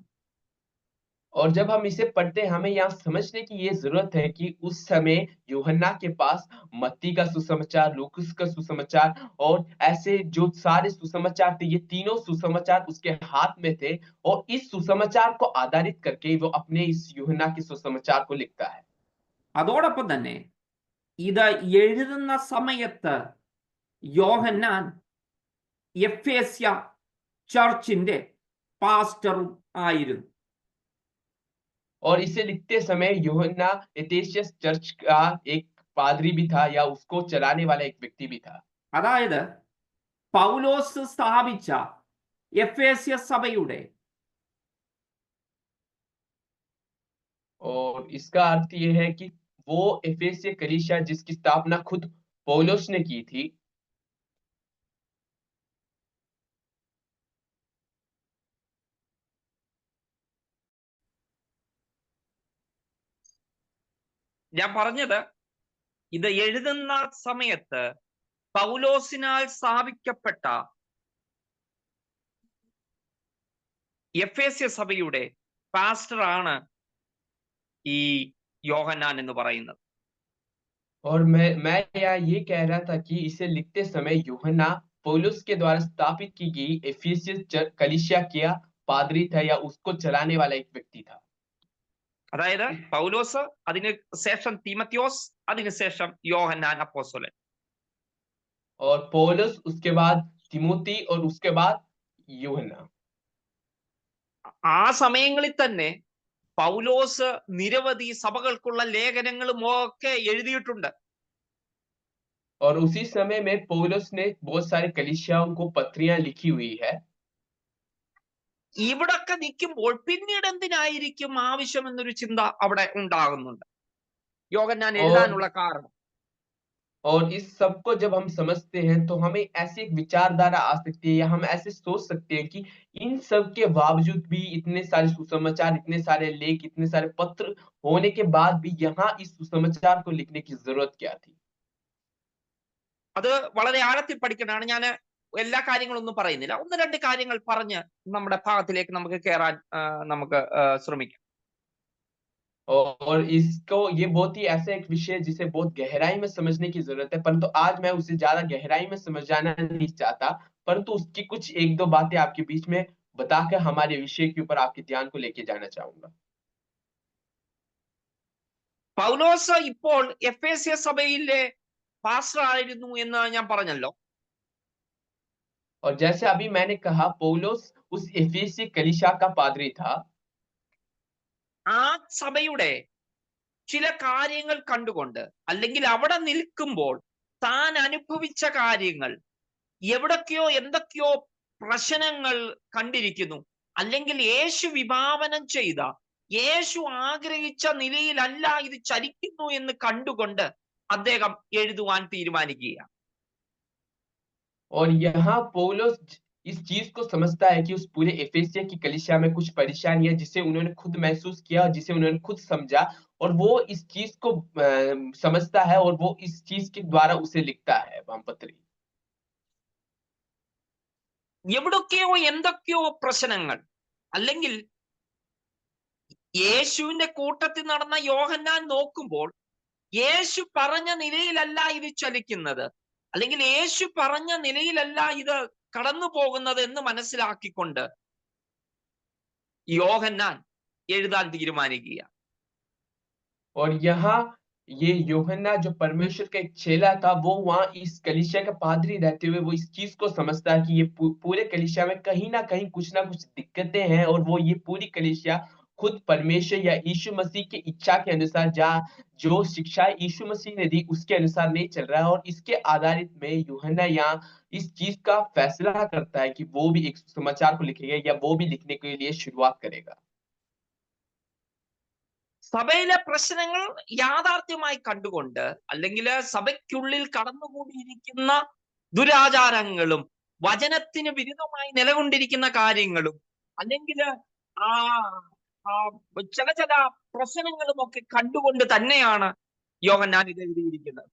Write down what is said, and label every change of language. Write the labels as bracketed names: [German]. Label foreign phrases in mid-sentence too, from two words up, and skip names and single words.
[Hindi] और जब हम इसे पढ़ते हैं, हमें यहाँ समझने की ये जरूरत है कि उस समय यूहन्ना के पास मत्ती का सुसमाचार, लूकस का सुसमाचार और ऐसे जो सारे सुसमाचार थे, ये तीनों सुसमाचार उसके हाथ में थे। और इस सुसमाचार को आधारित करके वो अपने इस यूहन्ना के सुसमाचार को लिखता है। [Malayalam] അതോടൊപ്പം തന്നെ ഇത് എഴുതുന്ന സമയത്ത് യോഹന്നാൻ എഫേസ്യ [English] church pastor [Malayalam] ആയിരുന്നു. [Hindi] और इसे लिखते समय यूहन्ना एफेसियस चर्च का एक पादरी भी था या उसको चलाने वाला एक व्यक्ति भी था। [Malayalam] അതായത് പൗലോസ് സ്ഥാപിച്ച എഫേസ്യ സഭയുടെ [Hindi] और इसका अर्थ ये है कि वो एफेसिय कलीसिया जिसकी स्थापना खुद पौलुस ने की थी, [Malayalam] ഞാൻ പറഞ്ഞത് ഇത് എഴുതുന്ന സമയത്ത് പൗലോസിനാൽ സ്ഥാപിക്കപ്പെട്ട എഫേസ്യ സഭയുടെ പാസ്റ്ററാണ് ഈ യോഹന്നാൻ എന്ന് പറയുന്നത്. [Hindi] और मैं यहाँ ये कह रहा था कि इसे लिखते समय यूहन्ना पौलुस के द्वारा स्थापित की गई एफेसियस कलीसिया का पादरी था या उसको चलाने वाला एक व्यक्ति था. [Malayalam] അതായത് പൗലോസ്, അതിന് ശേഷം തീമത്യോസ്, അതിനുശേഷം യോഹന്നാൻ അപ്പോസ്തലൻ. [Hindi] और पौलुस, उसके बाद तिमोती और उसके बाद यूहन्ना. [Malayalam] ആ സമയങ്ങളിൽ തന്നെ പൗലോസ് നിരവധി സഭകൾക്കുള്ള ലേഖനങ്ങളും ഒക്കെ എഴുതിയിട്ടുണ്ട്. [Hindi] और उसी समय में पौलुस ने बहुत सारे कलीसियाओं को पत्रियां लिखी हुई है. [Malayalam] ഇവിടൊക്കെ നിൽക്കുമ്പോൾ പിന്നീട് എന്തിനായിരിക്കും ആവശ്യം എന്നൊരു ചിന്ത അവിടെ ഉണ്ടാകുന്നുണ്ട്, യോഹന്നാൻ എഴുതാനുള്ള കാരണം. [Hindi] और इस सब को जब हम समझते हैं तो हमें ऐसी एक विचारधारा आ सकती है या हम ऐसे सोच सकते हैं कि इन सब के बावजूद भी इतने सारे सुसमाचार, इतने सारे लेख, इतने सारे पत्र होने के बाद भी यहाँ इस सुसमाचार को लिखने की जरूरत क्या थी. [Malayalam] അത് വളരെ ആഴത്തിൽ പഠിക്കണമാണ്. ഞാൻ എല്ലാ കാര്യങ്ങളൊന്നും പറയുന്നില്ല, ഒന്ന് രണ്ട് കാര്യങ്ങൾ പറഞ്ഞ് നമ്മുടെ ഭാഗത്തിലേക്ക് നമുക്ക് കയറാൻ നമുക്ക് ശ്രമിക്കാം. [Hindi] और इसको ये बहुत ही ऐसा एक विषय है जिसे बहुत गहराई में समझने की जरूरत है, परंतु आज मैं उसे ज्यादा गहराई में समझाना नहीं चाहता, परंतु उसकी कुछ एक दो बातें आपके बीच में बताकर हमारे विषय के ऊपर आपके ध्यान को लेके जाना चाहूंगा. [Malayalam] പൗലോസ് ഇപ്പോൾ എഫേസ്യ സഭയിലെ പാസ്റ്റർ ആയിരുന്നു എന്ന് ഞാൻ പറഞ്ഞല്ലോ. [Hindi] और जैसे अभी मैंने कहा पौलुस उस एफेसी कलीसिया का पादरी था. [Malayalam] ആ സഭയുടെ ചില കാര്യങ്ങൾ കണ്ടുകൊണ്ട്, അല്ലെങ്കിൽ അവിടെ നിൽക്കുമ്പോൾ താൻ അനുഭവിച്ച കാര്യങ്ങൾ, എവിടൊക്കെയോ എന്തൊക്കെയോ പ്രശ്നങ്ങൾ കണ്ടിരിക്കുന്നു, അല്ലെങ്കിൽ യേശു വിഭാവനം ചെയ്ത, യേശു ആഗ്രഹിച്ച നിലയിലല്ല ഇത് ചലിക്കുന്നു എന്ന് കണ്ടുകൊണ്ട് അദ്ദേഹം എഴുതുവാൻ തീരുമാനിക്കുകയാണ്. [Hindi] और यहाँ पौलुस इस चीज को समझता है कि उस पूरे एफेसिया की कलीसिया में कुछ परेशानी है जिसे उन्होंने खुद महसूस किया, जिसे उन्होंने खुद समझा, और वो इस चीज को समझता है और वो इस चीज के द्वारा उसे लिखता है वामपत्री. [Malayalam] എവിടൊക്കെയോ എന്തൊക്കെയോ പ്രശ്നങ്ങൾ, അല്ലെങ്കിൽ യേശുവിന്റെ കൂട്ടത്തിൽ നടന്ന യോഹന്നാൻ നോക്കുമ്പോൾ യേശു പറഞ്ഞ നിലയിലല്ല ഇത് ചലിക്കുന്നത്, അല്ലെങ്കിൽ യേശു പറഞ്ഞ നിലയിലല്ല ഇത് കടന്നു പോകുന്നത് എന്ന് മനസ്സിലാക്കിക്കൊണ്ട് യോഹന്നാൻ എഴുതാൻ തീരുമാനിക്കുക. [Hindi] और यहाँ ये यूहन्ना जो परमेश्वर का एक चेला था, वो वहां इस कलीसिया का पादरी रहते हुए वो इस चीज को समझता है कि ये पूरे कलीसिया में कहीं ना कुछ दिक्कतें हैं, और वो ये पूरी कलीसिया खुद परमेश्वर या यीशु मसीह की इच्छा के अनुसार जो शिक्षा यीशु मसीह ने दी उसके अनुसार नहीं चल रहा है. और इसके आधारित में यूहन्ना यहाँ इस चीज का फैसला करता है कि वो भी एक समाचार को लिखेगा या वो भी लिखने के लिए शुरुआत करेगा. [Malayalam] സഭയിലെ പ്രശ്നങ്ങൾ യാഥാർത്ഥ്യമായി കണ്ടുകൊണ്ട്, അല്ലെങ്കിൽ സഭയ്ക്കുള്ളിൽ കടന്നുകൂടിയിരിക്കുന്ന ദുരാചാരങ്ങളും വചനത്തിന് വിരുദ്ധമായി നിലകൊണ്ടിരിക്കുന്ന കാര്യങ്ങളും, അല്ലെങ്കിൽ ആ ചില പ്രശ്നങ്ങളും ഒക്കെ കണ്ടുകൊണ്ട് തന്നെയാണ് യോഹന്നാൻ ഇത് എഴുതിയിരിക്കുന്നത്.